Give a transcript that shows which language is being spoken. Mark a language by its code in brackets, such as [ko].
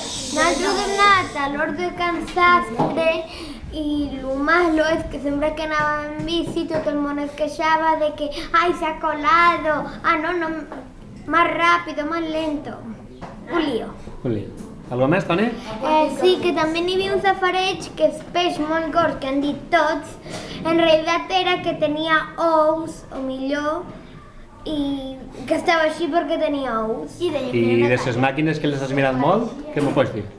[ca] Nosaltres hem anat a l'hort de Can Sastre i lo malo és que sempre que anàvem en bici tot el món es queixava de que [es] ¡ay, se ha colado! ¡Ah, no, más rápido, más lento! Un lío. Un lío. [ca] Algo més, Toni? Sí, que també n'hi havia un safareig que és peix molt gros, que han dit tots. En realitat era que tenia ous, o millor, i que estava així perquè tenia ous. I de les màquines que les has mirat molt, què m'ho pots dir?